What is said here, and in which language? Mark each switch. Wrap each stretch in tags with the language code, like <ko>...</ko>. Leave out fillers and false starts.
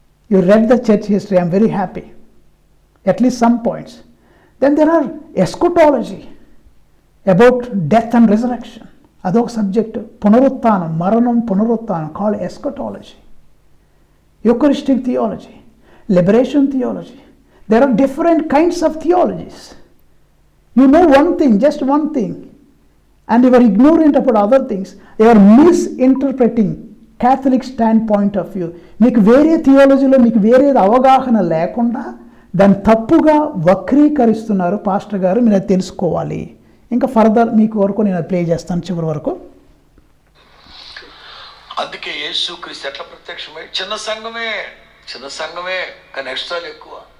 <en>You read the church history, I'm very happy, at least some points. Then there are eschatology about death and resurrection,</en> <te>అదొక subject. పునరుత్థానం, మరణం, పునరుత్థానం,</te> <en>Call eschatology. Eucharistic theology, liberation theology. There are different kinds of theologies. You know one thing, just one thing, and you are ignorant about other things. You are misinterpreting Catholic standpoint of view.</en> <te>మీకు వేరే థియాలజీలో మీకు వేరే అవగాహన లేకుండా దాన్ని తప్పుగా వక్రీకరిస్తున్నారు pastor గారు, మీరు అది తెలుసుకోవాలి. ఇంకా ఫర్దర్ మీకు వరకు నేను ప్లే చేస్తాను చివరి వరకు. అందుకే యేసుక్రీస్తు ఎట్లా ప్రత్యక్షమై చిన్న సంఘమే కానీ ఎక్స్ట్రాలు ఎక్కువ.</te>